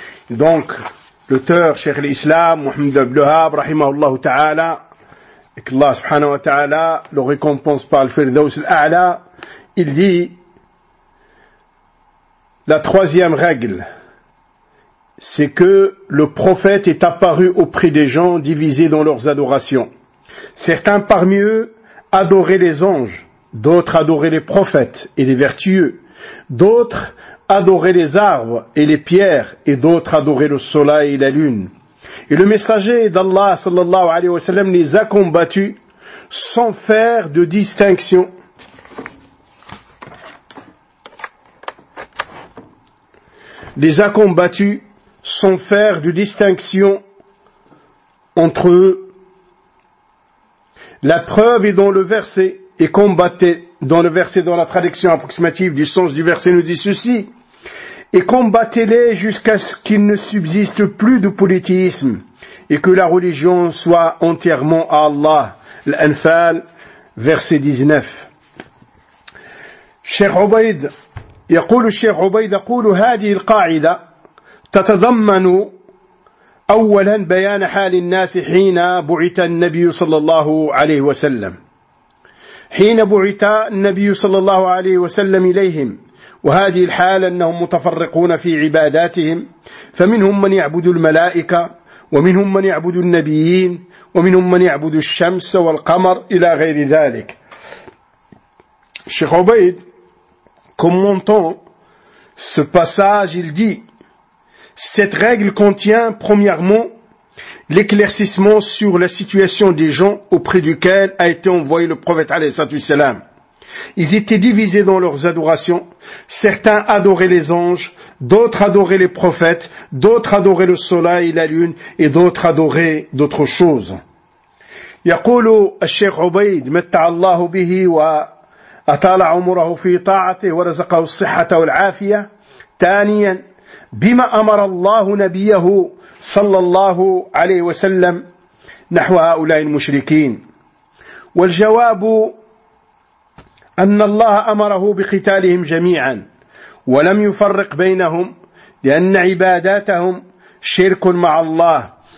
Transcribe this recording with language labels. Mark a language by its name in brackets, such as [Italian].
[French] دونك لوتور [Arabic] شيخ الإسلام محمد بن الوهاب رحمه الله تعالى، [French] إك الله سبحانه وتعالى لو ريكومبونس بار [Arabic] الفردوس الأعلى، [French] il dit la troisième règle, c'est que le prophète est apparu auprès des gens divisés dans leurs adorations. Certains parmi eux adoraient les anges, d'autres adoraient les prophètes et les vertueux, d'autres adoraient les arbres et les pierres, et d'autres adoraient le soleil et la lune. Et le messager d'Allah sallallahu alayhi wa sallam les a combattus sans faire de distinction. Les a combattus sans faire de distinction entre eux. La preuve est dans le verset, et combattait dans le verset, dans la traduction approximative du sens du verset nous dit ceci: et combattez-les jusqu'à ce qu'il ne subsiste plus de polythéisme et que la religion soit entièrement à Allah. L'Anfal, verset 19. [Arabic] Cheikh Ubaid, يقول الشيخ عبيد: أقول هذه القاعدة تتضمن أولا بيان حال الناس حين بعث النبي صلى الله عليه وسلم، حين بعث النبي صلى الله عليه وسلم إليهم، وهذه الحال أنهم متفرقون في عباداتهم، فمنهم من يعبد الملائكة، ومنهم من يعبد النبيين، ومنهم من يعبد الشمس والقمر إلى غير ذلك. [French] الشيخ عبيد commentant ce passage, il dit: cette règle contient premièrement l'éclaircissement sur la situation des gens auprès duquel a été envoyé le prophète alayhi salatu wassalam. Ils étaient divisés dans leurs adorations. Certains adoraient les anges, d'autres adoraient les prophètes, d'autres adoraient le soleil et la lune, et d'autres adoraient d'autres choses. [Arabic] يقول الشيخ عبيد متع الله به و أطال عمره في طاعته ورزقه الصحة والعافية. ثانيا: بما أمر الله نبيه صلى الله عليه وسلم نحو هؤلاء المشركين؟ والجواب أن الله أمره بقتالهم جميعا ولم يفرق بينهم، لأن عباداتهم شرك مع الله،